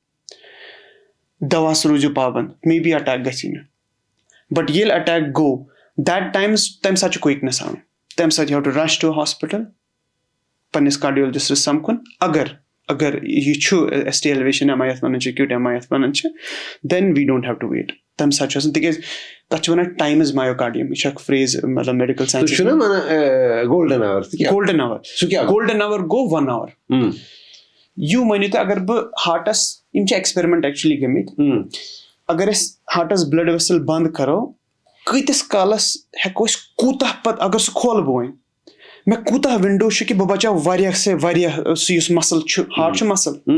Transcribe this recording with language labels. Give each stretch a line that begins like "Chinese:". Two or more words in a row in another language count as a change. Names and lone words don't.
Kashmiri: دَوہَس روٗزِو پابنٛد
English: may be attack
Kashmiri: گژھی نہٕ بٹ ییٚلہِ اَٹیک گوٚو
English: that times
Kashmiri: تَمہِ ساتہٕ چھُ کویِکنیس آمٕژ تَمہِ ساتہٕ
English: you have to rush to hospital
Kashmiri: پنٕنِس کاڈیولجسٹس سَمکھُن اگر یہِ چھُ
English: ST elevation MI
Kashmiri: یَتھ وَنان چھِ
English: acute MI
Kashmiri: یَتھ وَنان چھِ
English: then we don't have to wait
Kashmiri: تَمہِ ساتہٕ چھُ آسان تِکیازِ تَتھ چھِ وَنان
English: time is myocardium
Kashmiri: یہِ چھِ اکھ فرٛیز مطلب
English: medical science
Kashmiri: گولڈن
English: golden hour
Kashmiri: گوٚو 1 hour یوٗ مٲنِو تُہۍ اگر بہٕ ہارٹس یِم چھِ
English: experiment actually
Kashmiri: گٔمٕتۍ اگر أسۍ ہارٹس
English: blood vessel
Kashmiri: بنٛد کرو کۭتِس کالس ہٮ۪کو أسۍ کوٗتاہ پتہٕ اگر سُہ کھولہٕ بہٕ وۄنۍ مےٚ کوٗتاہ ونڈو چھُ کہِ بہٕ بچاو واریاہ سے واریاہ سُہ یُس مسل چھُ ہارٹ چھُ مسل